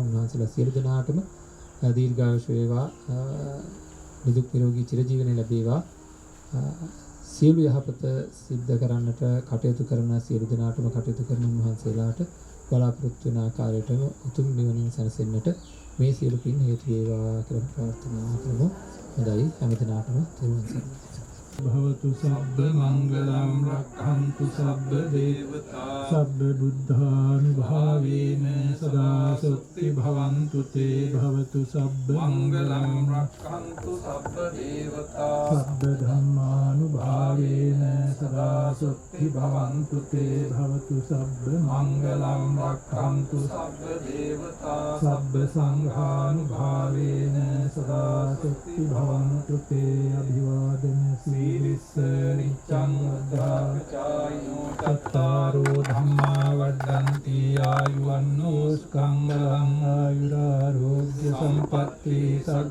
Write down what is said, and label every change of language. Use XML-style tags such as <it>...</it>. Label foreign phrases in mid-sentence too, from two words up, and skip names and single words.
<si>උන්වහන්සේලා සියලු දෙනාටම දීර්ඝායුෂ වේවා නිදුක් නිරෝගී චිරජීවනය ලැබේවා. සියලු යහපත සිද්ධ කරන්නට කටයුතු කරන සියලු දෙනාටම කටයුතු කරන උන්වහන්සේලාට බලාපොරොත්තු වෙන ආකාරයටම උතුම් නිවනින් සැනසෙන්නට මේ සියලු පින් හේතු වේවා කියලා ප්‍රාර්ථනා කරමු. හොඳයි හැමදිනාටම තෙරුවන් සරණයි.</si> <pi>භවතු සබ්බ මංගලම් රක්ඛන්තු සබ්බ දේවතා සබ්බ බුද්ධානුභාවේන සදා සොත්ති භවන්තු තේ භවතු සබ්බ මංගලම් රක්ඛන්තු සබ්බ දේවතා සබ්බ ධම්මානුභාවේන සදා සොත්ති භවන්තු තේ භවතු සබ්බ මංගලම් රක්ඛන්තු සබ්බ දේවතා සබ්බ සංඝානුභාවේන සදා සොත්ති භවන්තු තේ අභිවාදන සීලිස්ස නිච්ඡං උද්ධාචායිනෝ චත්තාරෝ ධම්මා වඩ්ඩන්ති ආයුවන්නෝ ස්කම්බලං ආයුරාරෝග්‍ය සම්පatti සග්ග</pi>